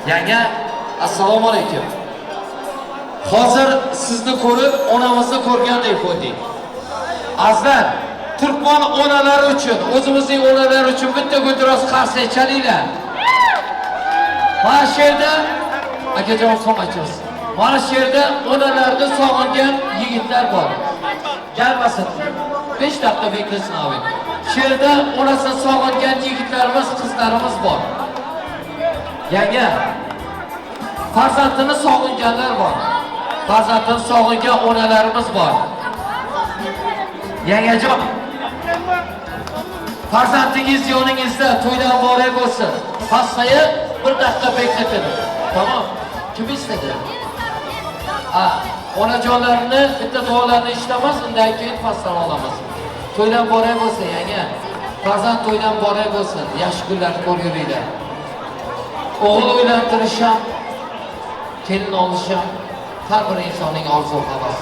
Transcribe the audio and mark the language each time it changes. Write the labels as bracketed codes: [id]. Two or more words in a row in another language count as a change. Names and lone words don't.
[uz] Yanga, assalomu alaykum. Hozir sizni ko'rib, onamizni ko'rgandek bo'ldik. Azizlar, Turkman onalari uchun, o'zimizning onalar uchun bitta g'o'diroz qarsak chalinglar. Mana shu yerda akajon so'machasiz. Mana shu yerda onalarni sog'ingan yigitlar bor. [tr] Gelmesin. 5 dakika beklesin abi. [uz] Shu yerda onasini sog'ingan yigitlarimiz, qizlarimiz bor. Yanga, farzandini sog'inganlar bor. Farzandini sog'ingan onalarimiz bor. Yangajon, farzandingiz yoningizda to'ydan muborak bo'lsin. [tr] Pastaya 1 dakika bekletin. Tamam. Kim istedi? [uz] Onajonlarini bitta duolarni eshitamiz, undan keyin pastdan olamiz. To'ydan muborak bo'lsin yanga. Farzand to'ydan muborak bo'lsin. Yaxshi kunlarni ko'rguringlar. O'g'il uylantirish ham, kelin olish ham har bir insonning orzu havasi.